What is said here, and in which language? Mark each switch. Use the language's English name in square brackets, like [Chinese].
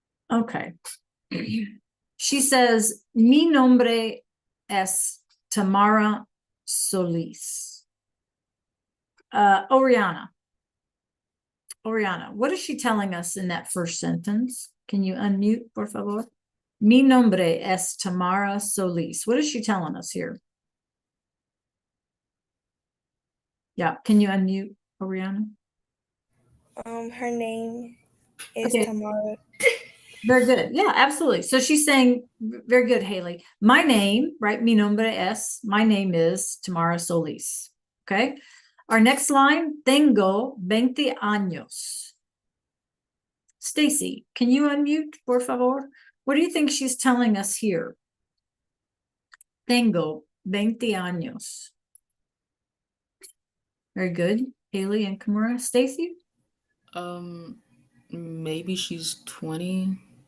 [English] Okay. She says, [Spanish] mi nombre es Tamara Solis. [English] Oriana, what is she telling us in that first sentence? Can you unmute, [Spanish] por favor? Mi nombre es Tamara Solis. [English] What is she telling us here? Yeah, can you unmute, Oriana? Her name is Okay. Tamara. Very good. Yeah, absolutely. So she's saying, very good, Haley. My name, right? [Spanish] Mi nombre es, [English] my name is Tamara Solis. Okay. Our next line, [Spanish] tengo 20 años. [English] Stacy, can you unmute, [Spanish] por favor? [English] What do you think she's telling us here? [Spanish] Tengo 20 años. [English] Very good. Haley and Kimura. Stacy? Maybe she's 20.